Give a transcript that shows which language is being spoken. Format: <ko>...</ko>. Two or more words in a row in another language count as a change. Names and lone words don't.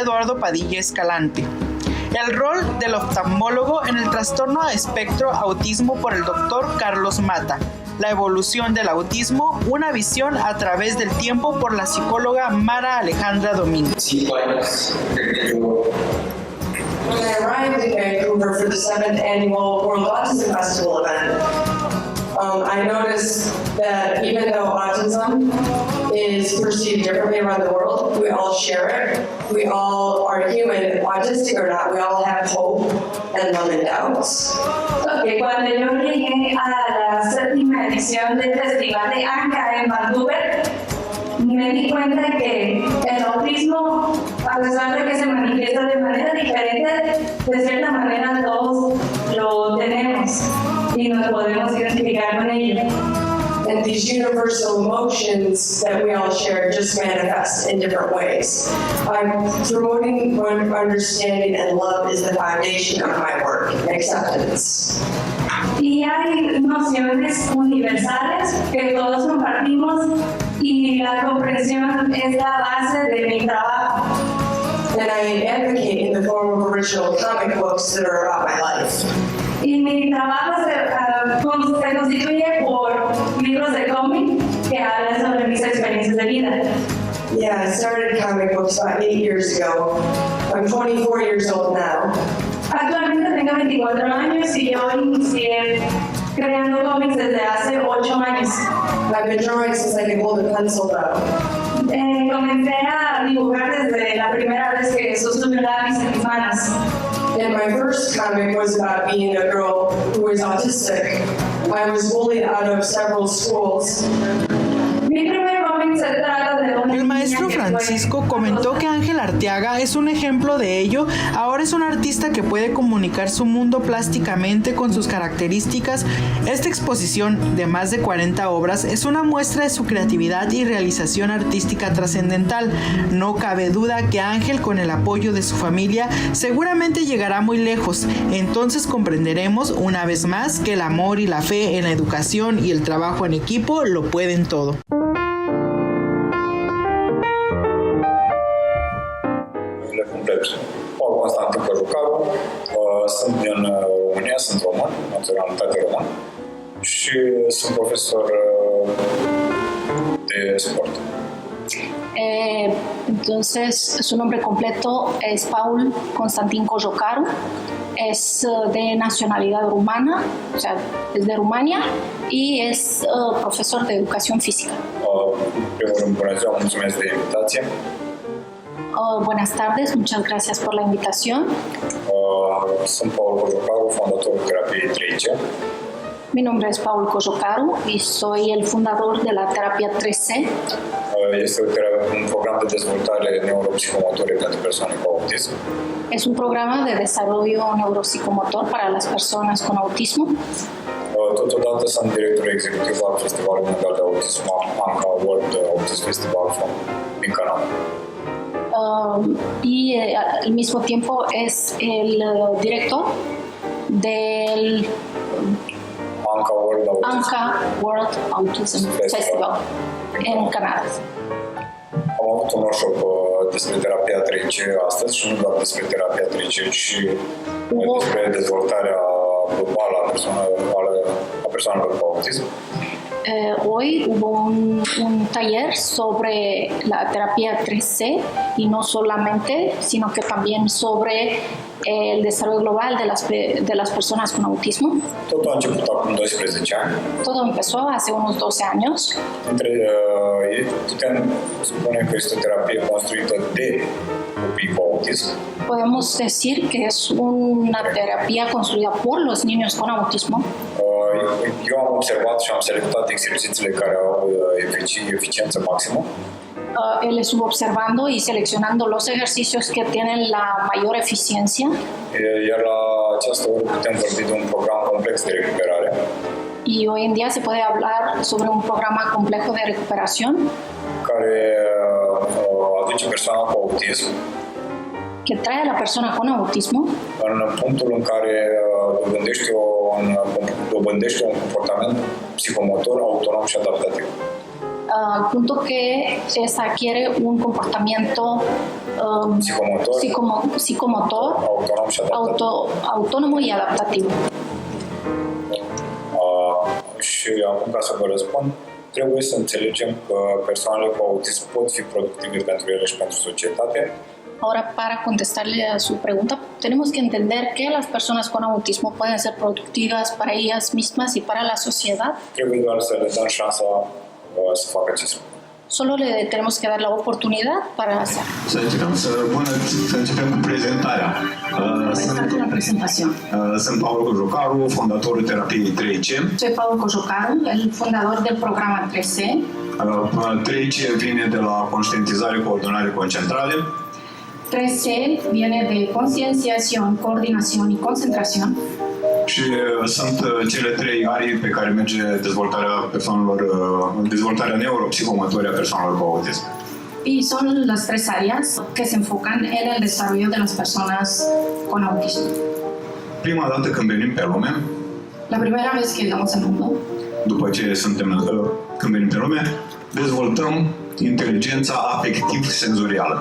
<es>Eduardo Padilla Escalante; el rol del oftalmólogo en el trastorno de espectro autismo por el Dr. Carlos Mata; la evolución del autismo, una visión a través del tiempo por la psicóloga Mara Alejandra Domínguez. 5 años de</es> <en>When I arrived in Vancouver for the 7th annual World Autism Festival event, I noticed that even though autism is perceived differently around the world, we all share it. We all are human, autistic or not. We all have hope and love and doubts.</en> <es>Okay, cuando yo llegué a la 7ª edición del Festival de ANCA en Vancouver, me di cuenta que el autismo, a pesar de que se manifiesta de manera diferente, de cierta manera todos lo tenemos y nos podemos identificar con ello.</es> <en>And these universal emotions that we all share just manifest in different ways. Promoting understanding and love is the foundation of my work, acceptance.</en> <es>Y hay nociones universales que todos compartimos y la comprensión es la base de mi trabajo.</es> <en>And I advocate in the form of original comic books that are about my life.</en> <es>Y mi trabajo se constituye por libros de cómic que hablan sobre mis experiencias de vida.</es> <en>Yeah, I started comic books about 8 years ago. I'm 24 years old now.</en> <es>Actualmente tengo 24 años y yo inicié creando cómics desde hace 8 años.</es> <en>I've been drawing since I could hold a pencil though.</en> <es>Comencé a dibujar desde la primera vez que sostuve un lápiz en mis manos.</es> <en>And my first comic was about being a girl who was autistic. I was bullied out of several schools.</en> <es>Mi primer cómic se trata de una El maestro Francisco comentó que Ángel Arteaga es un ejemplo de ello. Ahora es un artista que puede comunicar su mundo plásticamente con sus características. Esta exposición de más de 40 obras es una muestra de su creatividad y realización artística trascendental. No cabe duda que Ángel, con el apoyo de su familia, seguramente llegará muy lejos. Entonces comprenderemos una vez más que el amor y la fe en la educación y el trabajo en equipo lo pueden todo. O bastante, pero</es> <ro>Cojocaru, sunt din România, sunt român, naționalitate român și sunt profesor de sport.</ro> <es>Entonces, su nombre completo es Paul Constantin Cojocaru, es de nacionalidad rumana, o sea, es de Rumania y es profesor de educación física.</es> <ro>Primul rând, bună ziua, mulțumesc de invitație.</ro> <es>Buenas tardes, muchas gracias por la invitación.</es> <ro>Sunt Paul Cojocaru, fondatorul terapiei 3C.</ro> <es>Mi nombre es Paul Cojocaru y soy el fundador de la terapia 3C.</es> <ro>Este un program de dezvoltare neuropsicomotorie pentru persoane cu autism.</ro> <es>Es un programa de desarrollo neuropsicomotor para las personas con autismo.</es> <ro>Totodată sunt director executiv al Festivalului Mondial de Autism, Anca World Autism Festival din Canada.</ro> <es>Y al mismo tiempo es el director del Anca World Autism Festival en Canada.</es> <ro>Am avut un workshop despre terapia 3C astăzi și nu doar despre terapia 3C, ci despre dezvoltarea globală a persoanelor cu autism.</ro> <es>Hoy hubo un taller sobre la terapia 3C y no solamente, sino que también sobre el desarrollo global de las personas con autismo.</es> <ro>Totul a început acum 12 ani.</ro> <es>Todo empezó hace unos 12 años.</es> <ro>Putem spune că este o terapie construită de copii cu autism.</ro> <es>Podemos decir que es una terapia construida por los niños con autismo.</es> <ro>Eu am observat și am selectat exercițiile care au eficiență maximă.</ro> <es>Él estuvo observando y seleccionando los ejercicios que tienen la mayor eficiencia.</es> <ro>Iar la această oră putem vorbi de un program complex de recuperare.</ro> <es>Y hoy en día se puede hablar sobre un programa complejo de recuperación</es> <ro>care aduce persoana cu autism</ro> <es>que trae a la persona con autismo</es> <ro>în punctul în care dobândește un comportament psicomotor autonom și adaptativ.</ro> <es>Al punto que se adquiere un comportamiento psicomotor autónomo y adaptativo.</es> <ro>Și acum, ca să vă răspund, trebuie să înțelegem că persoanele cu autism pot fi productive pentru ele și pentru societate.</ro> <es>Ahora, para contestarle a su pregunta, tenemos que entender que las personas con autismo pueden ser productivas para ellas mismas y para la sociedad.</es> <ro>Trebuie doar să le dăm șansa să facă acest lucru.</ro> <es>Solo le tenemos que dar la oportunidad para hacerlo.</es> <ro>Să începem cu prezentarea. Sunt Paul Cojocaru, fondatorul terapiei 3C.</ro> <es>Soy Paul Cojocaru, el fundador del programa 3C.</es> <ro>3C vine de la conștientizare, coordonare, concentrare.</ro> <es>3C viene de concienciación, coordinación y concentración.</es> <ro>Și sunt cele trei arii pe care merge dezvoltarea neuropsicomotorie a persoanelor cu autism.</ro> <es>Y son las tres áreas que se enfocan en el desarrollo de las personas con autismo.</es> <ro>Prima dată când venim pe lume,</ro> <es>la primera vez que llegamos al mundo,</es> <ro>după ce când venim pe lume, dezvoltăm inteligența afectiv-senzorială.</ro>